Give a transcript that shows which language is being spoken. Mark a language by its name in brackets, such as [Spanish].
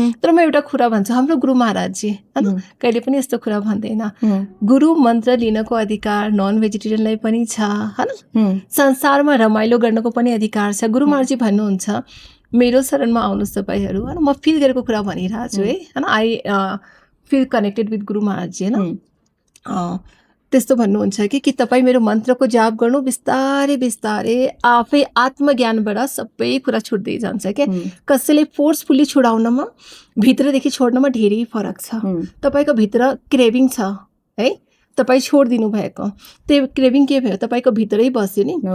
[Nepali] तर म एउटा कुरा भन्छु, हाम्रो गुरु महाराजजी हैन कहिले पनि यस्तो कुरा भन्दैन। गुरु मन्त्र लिनको अधिकार नन भेजिटेरियनलाई पनि छ हैन। संसारमा रमाइलो गर्नको पनि अधिकार छ। गुरु महाराजजी भन्नुहुन्छ मेरो शरणमा आउनुहोस् तपाईँहरू हैन। म फिल गरेको कुरा भनिरहेको छु है हैन। [English] I feel connected with Guru Maharajji हैन। [Nepali] त्यस्तो भन्नुहुन्छ कि तपाईँ मेरो मन्त्रको जाप गर्नु, बिस्तारै बिस्तारै आफै आत्मज्ञानबाट सबै कुरा छुट्दै जान्छ क्या। कसैले फोर्सफुल्ली छुडाउनमा, भित्रदेखि छोड्नमा धेरै फरक छ। तपाईँको भित्र क्रेभिङ छ है, तपाईँ छोडिदिनु भएको त्यो क्रेभिङ के भयो, तपाईँको भित्रै बस्यो नि।